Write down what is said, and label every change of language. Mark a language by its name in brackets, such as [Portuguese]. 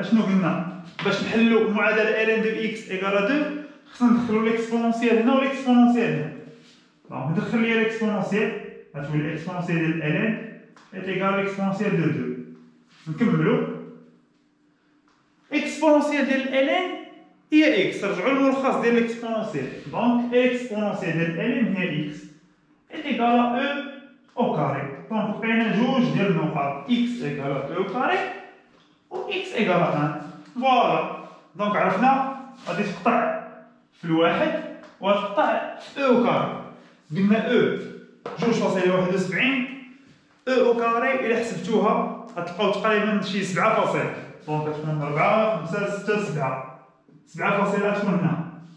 [Arabic] أشنو قلنا؟ باش نحلو معادلة ln دو إكس إيكالا 2 خصنا ندخلو ليكسبونونسيال هنا وليكسبونونسيال هنا. دونك ندخل ليا ليكسبونونسيال غتولي ليكسبونونسيال ديال [French] ln est égal à l'exponentielle de 2. [Arabic] نكملوا exponentielle ديال ln هي x. رجعوا للملخص ديال l'exponentielle. [French] دونك exponentielle ديال ln هي x est égal à e au carré. [Arabic] دونك لقينا جوج ديال النقط [French] x égal à e au carré و x égal à 1. فوالا. [Arabic] دونك عرفنا غادي تقطع في الواحد وغتقطع في e au carré. قلنا e 2.71 او او كاري إلا حسبتوها غتلقاو تقريبا شي 7 فاصل. دونك غتكون 4 5 6 7 فاصل غتكون هنا.